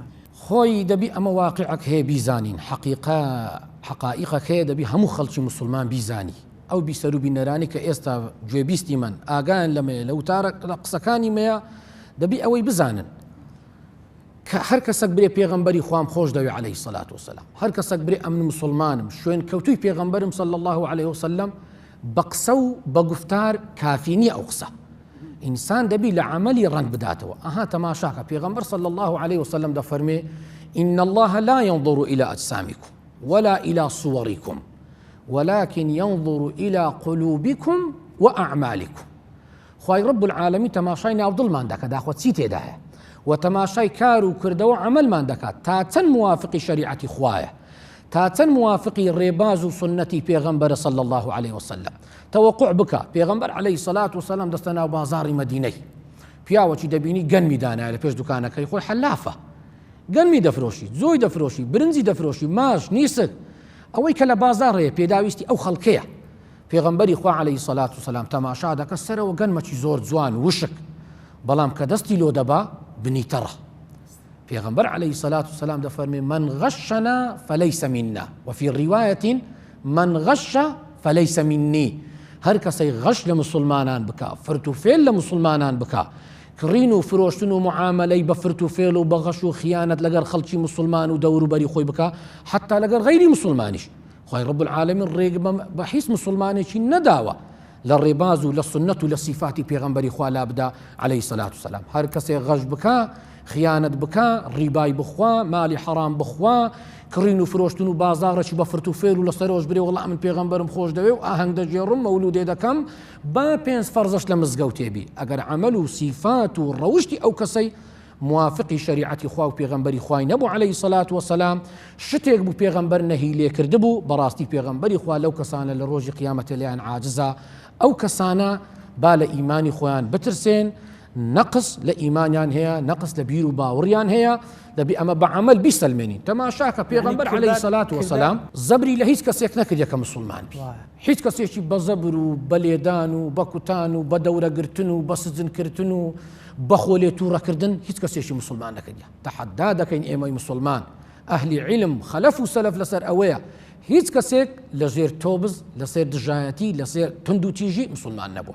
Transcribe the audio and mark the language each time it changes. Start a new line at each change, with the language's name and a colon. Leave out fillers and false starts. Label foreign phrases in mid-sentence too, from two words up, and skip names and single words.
Central Kurdish: خۆی دەبی ئەمە واقعەک هەیە بیزانین حەقائیقەک هەیە دەبی هەموو خەڵکی مسلمان بیزانی ئەو بیسەر و بینەرانی کە ئێستا گوێبیستی من ئاگایان لەمەیە لە وتارە قسەکانی مەیە دەبی ئەوەی بزانن کە هەر کەسێک برێ پێغەمبەری خوام خۆش دەوێ
Arabic: عەلەیهی سەلات وسەلام
Central Kurdish: هەر کەسێک برێ ئەمن مسلمانم شوێن کەوتوی پێغەمبەرم
Arabic: صلی الله عليه وسلم
Central Kurdish: بە قسە و بە گفتار کافی نییە ئەو قسە ئینسان دەبی لە عملی ڕنگ بداتەوە. ئەها تەماشاکە پێغەمبەر
Arabic: صلی الله عليه وسلم
Central Kurdish: دەفەرمێ
Arabic: إن الله لا ينظر إلى أجسامكم ولا إلى صوركم ولكن ينظر إلى قلوبكم وأعمالكم.
Central Kurdish: خوای
Arabic: رب العالمین
Central Kurdish: تەماشای ناودڵمان دەکات داخوات چی تێدایە و تەماشای کار و کردەوە عملمان دەکات تا چەند موافقی شریعەتی خوایە، تا چەند موافقی ڕێباز و سنەتی پێغەمبەرە
Arabic: صلی الله عليه وسلم.
Central Kurdish: تەوەقوع بکە پێغەمبەر
Arabic: عليه الصلاة والسلام
Central Kurdish: دەستە ناو بازاڕی مەدینەی، پیاوەکی دەبینی گەنمی دانایە لە پێش دوکانەکەی خۆی حەلافە، گەنمی دەفرۆشی، زۆی دەفرۆشی، برنجی دەفرۆشی، ماش، نیسک، ئەوەی کە لە بازاڕەیە پێداویستی ئەو خەڵکەیە. پێغەمبەری خوا
Arabic: عليه الصلاة والسلام
Central Kurdish: تەماشا دەکە سەرەوە گەنمەکی زۆر جوان وشک، بەڵام کە دەستی لۆ دەبا بنیتەڕە. پێغەمبەر
Arabic: عليه الصلاة والسلام
Central Kurdish: دەفەرمێ
Arabic: من غشنا فليس منا وفي رواية من غش فليس مني.
Central Kurdish: هەر کەسەی غەش لە مسلمانان بکە، فرت و فێل لە مسلمانان بکە، کڕین و فرۆشتن و معاملەی بە فرت و فێل و بە غەش و خیانەت لەگەر خەڵکی مسلمان و دەوروبەری خۆی بکە، حتا لەگەر غەیری مسلمانیش. خوای
Arabic: رب العالمین
Central Kurdish: ڕێگە بە هیچ مسلمانێکی نەداوە لە ڕێباز و لە سنەت و لە صیفاتی پێغەمبەری خوا لابدا
Arabic: عليه الصلاة والسلام.
Central Kurdish: هەر کەسێ غەش بکە، خیانەت بکە، ڕیبای بخوا، مالی حەرام بخوا، کڕین و فرۆشتن و بازاڕێکی بە فرت و فێر و لەسەرەوەش برێ وەڵا من پێغەمبەرم خۆش دەوێ و ئاهەنگ دەجێڕم مەولودێ دەکەم با 5 فەرزەش لە مزگەوت تێبی. ئەگەر عمل و صیفات و ڕەوشتی ئەو کەسەی موافقی شریعەتی خوا و پێغەمبەری خوای نەبوو
Arabic: عليه الصلاة والسلام،
Central Kurdish: شتێک بوو پێغەمبەر نەهی لێ کردبوو، بەڕاستی پێغەمبەری خوا لەو کەسانە لە ڕۆژی قیامەتە لیان عاجزە. ئەو کەسانە با لە ئیمانی خۆیان بترسێن، نەقص لە ئیمانیان هەیە، نەقص لە بیر و باوەڕیان هەیە، دەبی ئەمە بە عەمەل بیسەلمێنین. تەماشاکە پێغەمبەر
Arabic: عليه الصلاة والسلام
Central Kurdish: زەبری لە هیچ کەسێک نەکرد یەکە مسلمان بی، هیچ کەسێکی بە زەبر و بە لێدان و بە کوتان و بە دەورەگرتن و بە سزنکردن و بە خۆلێ تووڕەکردن هیچ کەسێکی مسلمان نەکردە. تەحەدا دەکەین ئێمەی مسلمان ئەهلی علم خەلەف و سەلەف لەسەر ئەوەیە هیچ کەسێک لەژێر تۆبز لەسەر دژایەتی لەسەر تند و تیژی مسلمان نەبوو.